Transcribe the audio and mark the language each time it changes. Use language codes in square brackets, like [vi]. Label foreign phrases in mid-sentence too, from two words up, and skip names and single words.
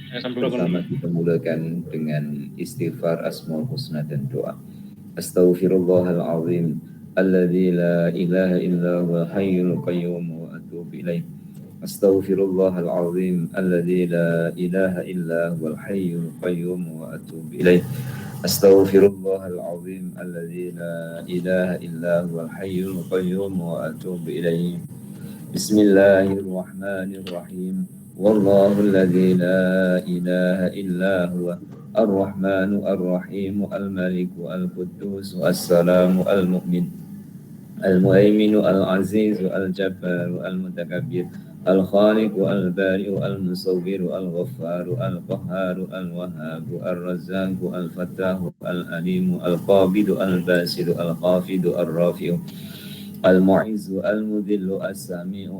[ms] Pertama kita mulakan dengan istighfar [ar] الأسماء الحسنى [ms] dan doa. [ar] أستغفر الله العظيم الذي لا إله إلا هو الحي القيوم وأتوب إليه. أستغفر الله العظيم الذي لا إله إلا هو الحي القيوم وأتوب إليه. أستغفر الله العظيم الذي لا إله إلا هو الحي القيوم وأتوب إليه. Bismillahirrahmanirrahim. والله الذي لا إله إلا هو الرحمن الرحيم الملك القدوس السلام المؤمن المهيمن العزيز الجبار المتكبر الخالق البارئ المصور الغفار القهار الوهاب الرزاق الفتاح العليم القابض البصير الخافض الرافع المعز المذل السميع